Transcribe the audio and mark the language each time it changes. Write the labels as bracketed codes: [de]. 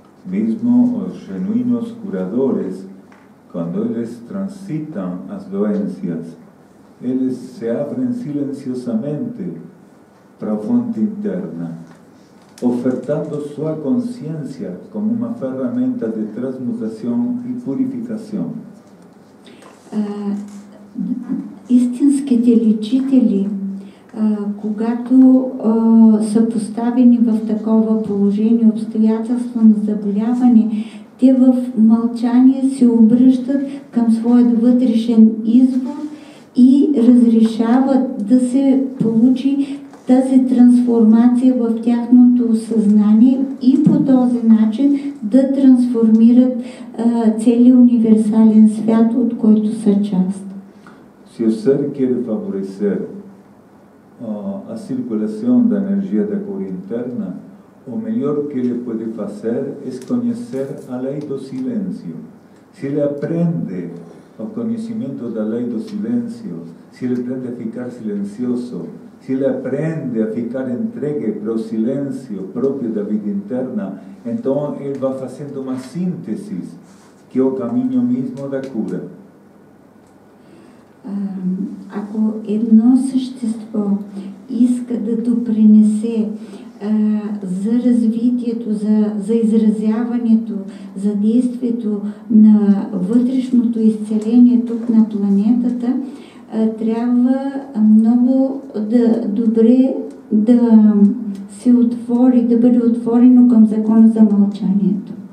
[pt] Mesmo os genuínos curadores, quando eles transitam as doenças, eles se abrem silenciosamente para a fonte interna, ofertando sua consciência como uma ferramenta de transmutação e purificação. [bg] Истинските лечители, когато са поставени в такова положение, обстоятелство на заболяване, те в мълчание се обръщат към своят вътрешен извор и разрешават да се получи тази трансформация в тяхното съзнание и по този начин да трансформират целият универсален свят, от който са част. [pt] Se o ser quer favorecer a circulação da energia da cura interna, o melhor que ele pode fazer é conhecer a lei do silêncio. Se ele aprende o conhecimento da lei do silêncio, se ele aprende a ficar silencioso, se ele aprende a ficar entregue para o silêncio próprio da vida interna, então ele vai fazendo uma síntese, que é o caminho mesmo da cura. [bg] Ако едно същество иска да допринесе за развитието, за изразяването, за действието на вътрешното изцеление тук на планетата, трябва много добре да се отвори, да бъде отворено към закона за мълчанието.